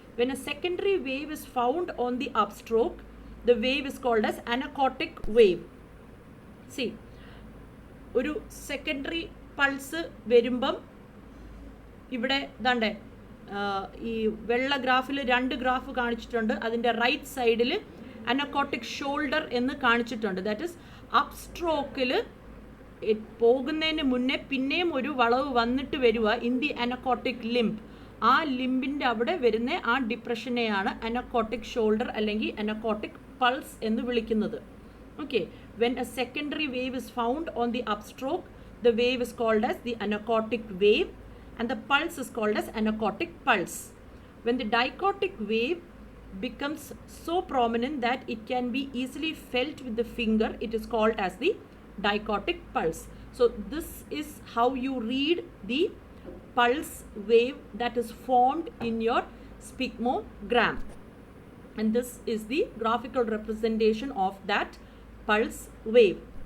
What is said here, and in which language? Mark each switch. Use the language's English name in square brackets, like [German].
[English] When a secondary wave is found on the upstroke, the wave is called as anacotic wave. [Malayalam] See, ഒരു secondary pulse വരുമ്പം ഇവിടെ ദാണ്ടെ ഈ വെള്ള ഗ്രാഫിൽ 2 graph കാണിച്ചിട്ടുണ്ട്. അതിൻ്റെ റൈറ്റ് സൈഡിൽ അനക്കോട്ടിക് ഷോൾഡർ എന്ന് കാണിച്ചിട്ടുണ്ട്. [English] that is [Malayalam] അപ്സ്ട്രോക്കിൽ പോകുന്നതിന് മുന്നേ പിന്നെയും ഒരു വളവ് വന്നിട്ട് വരിക [English] In the anacrotic limb. [Malayalam] ആ ലിംബിൻ്റെ അവിടെ വരുന്ന ആ ഡിപ്രഷനെയാണ് അനക്കോട്ടിക് ഷോൾഡർ അല്ലെങ്കിൽ അനക്കോട്ടിക് പൾസ് എന്ന് വിളിക്കുന്നത്. [English] Okay, when a secondary wave is found on the upstroke, the wave is called as the anacrotic wave and the pulse is called as anacrotic pulse. When the dicrotic wave becomes so prominent that it can be easily felt with the finger, it is called as the dichotic pulse. So this is how you read the pulse wave that is formed in your sphygmogram, and this is the graphical representation of that pulse wave.